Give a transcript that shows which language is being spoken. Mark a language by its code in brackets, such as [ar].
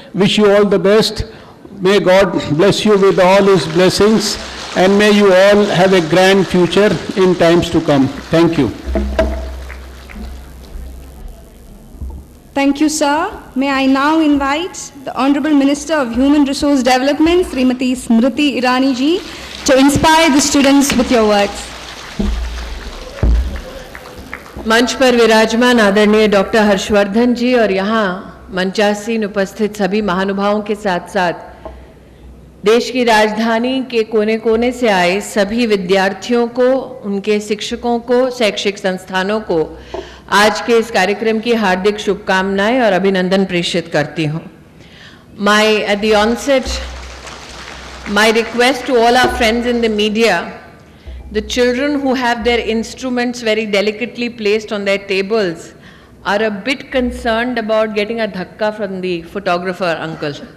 [en] Wish you all the best. May God bless you with all His blessings, and may you all have a grand future in times to come. Thank you. Thank you, sir. May I now invite the Honorable Minister of Human Resource Development, Srimati Smriti Irani ji, to inspire the students with your words. [hi] मंच पर विराजमान आदरणीय doctor Harshvardhan जी और यहाँ मंचासीन उपस्थित सभी महानुभावों के साथ साथ देश की राजधानी के कोने कोने से आए सभी विद्यार्थियों को, उनके शिक्षकों को, शैक्षिक संस्थानों को आज के इस कार्यक्रम की हार्दिक शुभकामनाएं और अभिनंदन प्रेषित करती हूँ. [en] At the onset, my request to all our friends in the media, the children who have their instruments very delicately placed on their tables are a bit concerned about getting a dhakka from the photographer uncle.